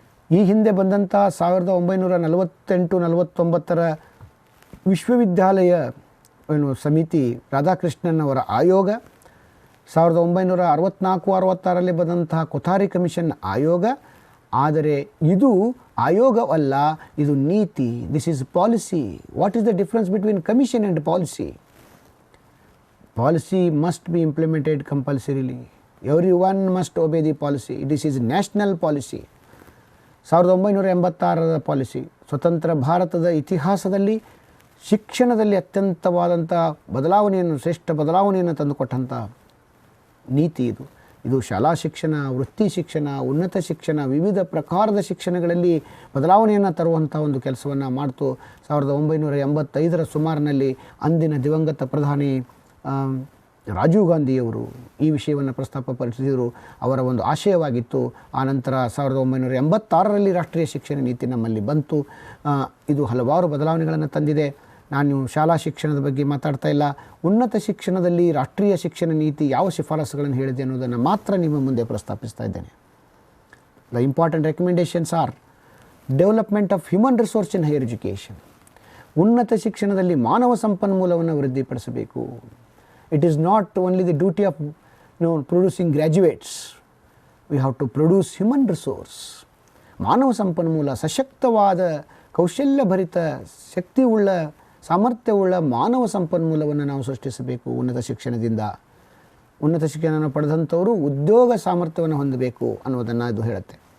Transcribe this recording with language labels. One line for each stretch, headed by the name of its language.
Kannada: ಈ ಹಿಂದೆ ಬಂದಂಥ 1948-49ರ ವಿಶ್ವವಿದ್ಯಾಲಯ ಸಮಿತಿ, ರಾಧಾಕೃಷ್ಣನ್ ಅವರ ಆಯೋಗ, 1964-66ರಲ್ಲಿ ಬಂದಂತಹ ಕೊಥಾರಿ ಕಮಿಷನ್ ಆಯೋಗ. ಆದರೆ ಇದು ಆಯೋಗವಲ್ಲ, ಇದು ನೀತಿ.
English: This is policy. What is the difference between commission and policy? Policy must be implemented compulsorily. Everyone must obey the policy. This is national policy.
Kannada: 1986ರ policy ಸ್ವತಂತ್ರ ಭಾರತದ ಇತಿಹಾಸದಲ್ಲಿ ಶಿಕ್ಷಣದಲ್ಲಿ ಅತ್ಯಂತವಾದಂಥ ಬದಲಾವಣೆಯನ್ನು, ಶ್ರೇಷ್ಠ ಬದಲಾವಣೆಯನ್ನು ತಂದುಕೊಟ್ಟಂಥ ನೀತಿ ಇದು. ಇದು ಶಾಲಾ ಶಿಕ್ಷಣ, ವೃತ್ತಿ ಶಿಕ್ಷಣ, ಉನ್ನತ ಶಿಕ್ಷಣ, ವಿವಿಧ ಪ್ರಕಾರದ ಶಿಕ್ಷಣಗಳಲ್ಲಿ ಬದಲಾವಣೆಯನ್ನು ತರುವಂಥ ಒಂದು ಕೆಲಸವನ್ನು ಮಾಡ್ತು. 1985ರ ಸುಮಾರಿನಲ್ಲಿ ಅಂದಿನ ದಿವಂಗತ ಪ್ರಧಾನಿ ರಾಜೀವ್ ಗಾಂಧಿಯವರು ಈ ವಿಷಯವನ್ನು ಪ್ರಸ್ತಾಪಪಡಿಸಿದರು. ಅವರ ಒಂದು ಆಶಯವಾಗಿತ್ತು. ಆನಂತರ 1986ರಲ್ಲಿ ರಾಷ್ಟ್ರೀಯ ಶಿಕ್ಷಣ ನೀತಿ ನಮ್ಮಲ್ಲಿ ಬಂತು. ಇದು ಹಲವಾರು ಬದಲಾವಣೆಗಳನ್ನು ತಂದಿದೆ. ನಾನು ಶಾಲಾ ಶಿಕ್ಷಣದ ಬಗ್ಗೆ ಮಾತಾಡ್ತಾ ಇಲ್ಲ. ಉನ್ನತ ಶಿಕ್ಷಣದಲ್ಲಿ ರಾಷ್ಟ್ರೀಯ ಶಿಕ್ಷಣ ನೀತಿ ಯಾವ ಶಿಫಾರಸುಗಳನ್ನು ಹೇಳಿದೆ ಅನ್ನೋದನ್ನು ಮಾತ್ರ ನಿಮ್ಮ ಮುಂದೆ ಪ್ರಸ್ತಾಪಿಸ್ತಾ ಇದ್ದೇನೆ.
English: The important recommendations are development of human resource in higher education.
Kannada: ಉನ್ನತ ಶಿಕ್ಷಣದಲ್ಲಿ ಮಾನವ ಸಂಪನ್ಮೂಲವನ್ನು ವೃದ್ಧಿಪಡಿಸಬೇಕು.
English: It is not only the duty of producing graduates. We have to produce human resource.
Kannada: ಮಾನವ ಸಂಪನ್ಮೂಲ, ಸಶಕ್ತವಾದ, ಕೌಶಲ್ಯಭರಿತ, ಶಕ್ತಿಯುಳ್ಳ, ಸಾಮರ್ಥ್ಯವುಳ್ಳ ಮಾನವ ಸಂಪನ್ಮೂಲವನ್ನು ನಾವು ಸೃಷ್ಟಿಸಬೇಕು ಉನ್ನತ ಶಿಕ್ಷಣದಿಂದ. ಉನ್ನತ ಶಿಕ್ಷಣವನ್ನು ಪಡೆದಂಥವರು ಉದ್ಯೋಗ ಸಾಮರ್ಥ್ಯವನ್ನು ಹೊಂದಬೇಕು ಅನ್ನೋದನ್ನು ಇದು ಹೇಳುತ್ತೆ.